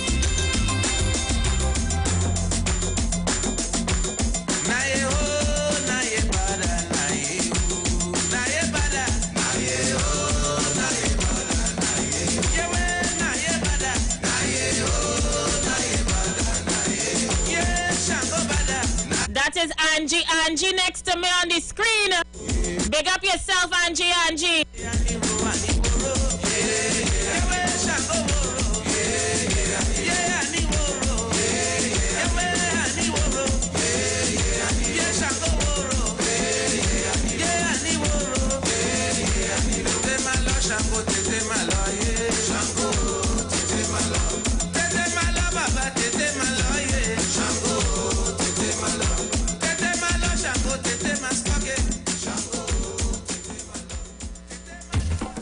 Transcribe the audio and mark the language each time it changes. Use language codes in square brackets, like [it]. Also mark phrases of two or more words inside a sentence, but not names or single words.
[yo] Na ye ho, na ye bada, na ye ho, na ye bada, na ye ho, na ye bada, na ye ho. Ye we, na ye bada, na ye ho, na ye bada, na ye ho. Ye Shango bada, na [en] That is Angie next to me on the screen. Big up yourself, Angie. [yo] ye ani woro. Ye we Shango woro. Ye ani woro. Ye we ani woro. Ye Shango woro. Ye ani woro. Tete malo Shango, tete malo ye. Shango, tete malo. Tete malo baba, tete malo ye. Shango, tete malo. Tete malo Shango, tete mas pocket. Shango, tete malo.